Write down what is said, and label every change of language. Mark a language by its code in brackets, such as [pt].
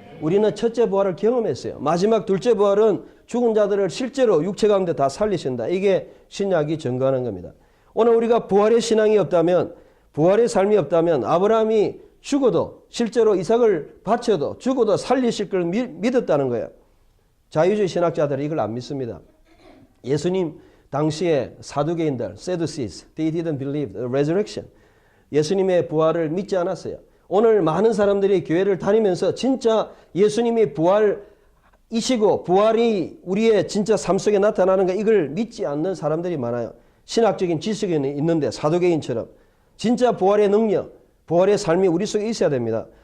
[ko] 우리는 첫째 부활을 경험했어요. 마지막 둘째 부활은 죽은 자들을 실제로 육체 가운데 다 살리신다. 이게 신약이 증거하는 겁니다. 오늘 우리가 부활의 신앙이 없다면 부활의 삶이 없다면 아브라함이 죽어도 실제로 이삭을 바쳐도 죽어도 살리실 걸 믿었다는 거예요. 자유주의 신학자들은 이걸 안 믿습니다. 예수님 당시에 사두개인들, [en] Sadducees, they didn't believe the resurrection. [ko] 예수님의 부활을 믿지 않았어요. 오늘 많은 사람들이 교회를 다니면서 진짜 예수님이 부활이시고 부활이 우리의 진짜 삶 속에 나타나는 거 이걸 믿지 않는 사람들이 많아요. 신학적인 지식이 있는데 사두개인처럼 진짜 부활의 능력, 부활의 삶이 우리 속에 있어야 됩니다.